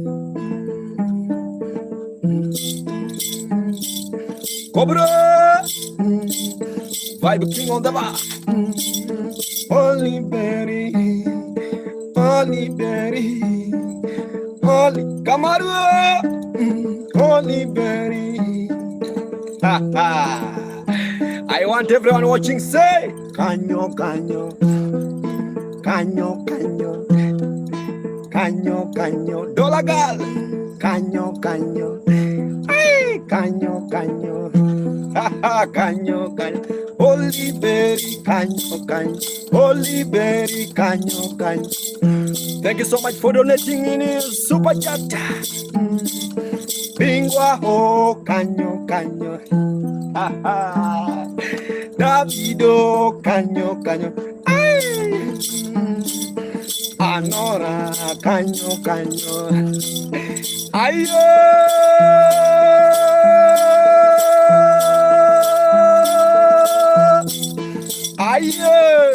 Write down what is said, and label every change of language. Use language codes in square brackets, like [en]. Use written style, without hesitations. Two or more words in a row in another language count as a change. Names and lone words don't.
[en] Cobra, vibe king on the bar. Holy Berry, Holy Kamaru, Holy Berry. I want everyone watching say Kanyo, Kanyo, Kanyo, Kanyo, Kanyo, Kanyo, Dollar Girl, Kanyo, Kanyo, ay, Kanyo, Kanyo, Kanyo, Kanyo, Holy Berry, Kanyo, Kanyo, Holy Berry, Kanyo, Kanyo. Thank you so much for donating in his super chat. Bingwa ho, Kanyo, Kanyo. Davido, Kanyo, Kanyo. Ay. Anora, Kanyo, Kanyo. Ayo. Ayo.